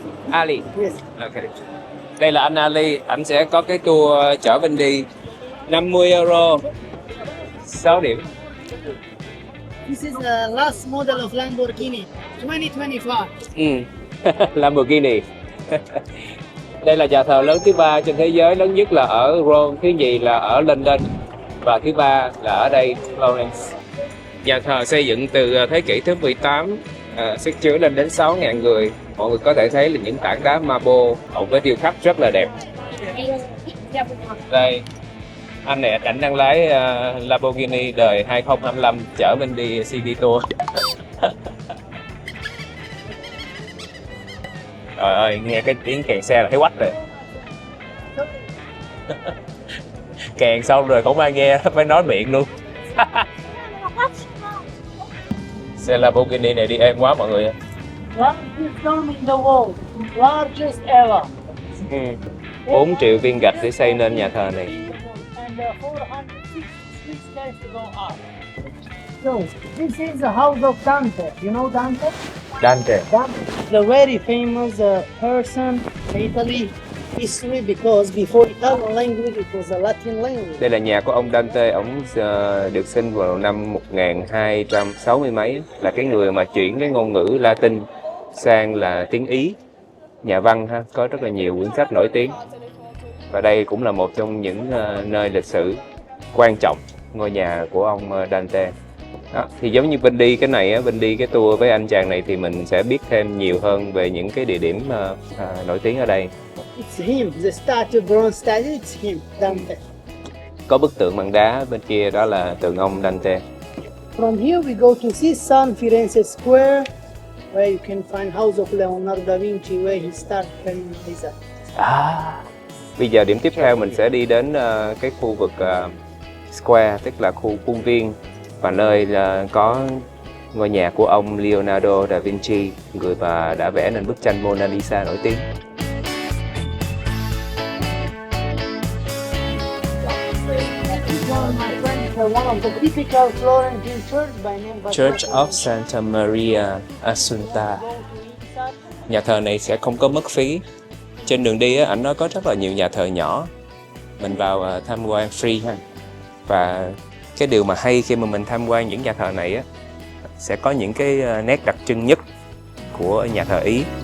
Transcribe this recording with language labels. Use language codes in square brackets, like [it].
[en] Ali. Yes. Okay. [vi] Đây là anh Ali, anh sẽ có cái tour chở Vinh đi 50 euro, 6 điểm. [en] This is the last model of Lamborghini, 2025. Lamborghini. [vi] Đây là nhà thờ lớn thứ 3 trên thế giới, lớn nhất là ở Rome, thứ nhì là ở London và thứ 3 là ở đây, Florence. Nhà thờ xây dựng từ thế kỷ thứ 18, sức chứa lên đến 6.000 người. Mọi người có thể thấy là những tảng đá marble cộng với điêu khắc rất là đẹp. Đây, anh này ảnh đang lái Lamborghini đời 2025 chở mình đi CD tour. Trời ơi, nghe cái tiếng kèn xe là thấy quách rồi. Kèn xong rồi không ai nghe, phải nói miệng luôn. Xe Lamborghini này đi êm quá mọi người. [en] Largest dome in the world, largest ever. [vi] 4 triệu viên gạch để xây nên nhà thờ này. [en] And 406 stairs to go up. So, this is the house of Dante. You know Dante? Dante. Dante, the very famous person in Italy history because before Italian language it was a Latin language. [vi] Đây là nhà của ông Dante, ông được sinh vào năm 1260 mấy, là cái người mà chuyển cái ngôn ngữ Latin sang là tiếng Ý. Nhà văn ha, có rất là nhiều quyển sách nổi tiếng. Và đây cũng là một trong những nơi lịch sử quan trọng, ngôi nhà của ông Dante. Đó, thì giống như Vinh đi cái này á, Vinh đi cái tour với anh chàng này thì mình sẽ biết thêm nhiều hơn về những cái địa điểm nổi tiếng ở đây. [en] It's him, the statue, bronze statue, it's him, Dante. [vi] Có bức tượng bằng đá bên kia đó là tượng ông Dante. [en] From here we go to see San Firenze Square, where you can find house of Leonardo da Vinci, where he started painting his art. [vi] Bây giờ điểm tiếp theo mình sẽ đi đến cái khu vực Square, tức là khu khuôn viên, và nơi có ngôi nhà của ông Leonardo da Vinci, người mà đã vẽ nên bức tranh Mona Lisa nổi tiếng. [en] One of the typical Florentine church by name Church of Santa Maria Assunta. [vi] Nhà thờ này sẽ không có mất phí. Trên đường đi á, ảnh nói có rất là nhiều nhà thờ nhỏ. Mình vào tham quan free ha. Và cái điều mà hay khi mà mình tham quan những nhà thờ này á, sẽ có những cái nét đặc trưng nhất của nhà thờ Ý.